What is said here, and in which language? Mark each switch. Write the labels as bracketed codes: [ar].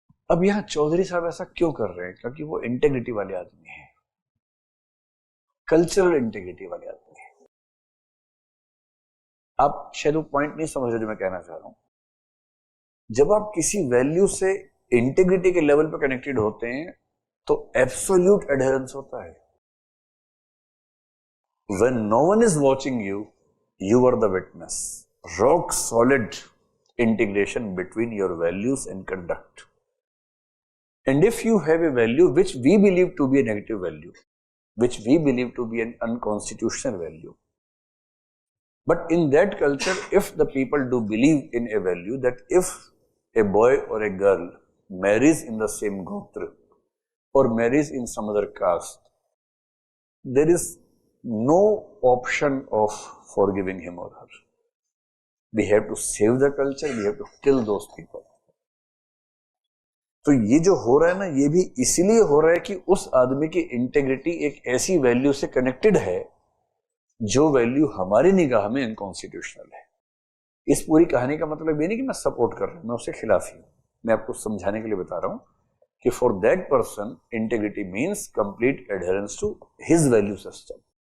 [hi] अब यहां चौधरी साहब ऐसा क्यों कर रहे हैं? क्योंकि वो इंटेग्रिटी वाले आदमी हैं, कल्चरल इंटेग्रिटी वाले आदमी हैं। आप शायद वो पॉइंट नहीं समझ रहे जो मैं कहना चाह रहा हूं। जब आप किसी वैल्यू से इंटेग्रिटी के लेवल पर कनेक्टेड होते हैं तो एब्सोल्यूट एडहेरेंस होता है। [en] When no one is watching you, you are the witness. Rock solid integration between your values and conduct. And if you have a value which we believe to be a negative value, which we believe to be an unconstitutional value, but in that culture, if the people do believe in a value that if a boy or a girl marries in the same gotra or marries in some other caste, there is no option of forgiving him or her. We have to save the culture, we have to kill those people. [hi] तो ये जो हो रहा है ना, ये भी इसीलिए हो रहा है कि उस आदमी की इंटेग्रिटी एक ऐसी वैल्यू से कनेक्टेड है जो वैल्यू हमारी निगाह में अनकॉन्स्टिट्यूशनल है। इस पूरी कहानी का मतलब ये नहीं कि मैं सपोर्ट कर रहा हूं, मैं उसके खिलाफ ही हूं। मैं आपको समझाने के लिए बता रहा हूं कि [en] For that person integrity means complete adherence to his value system.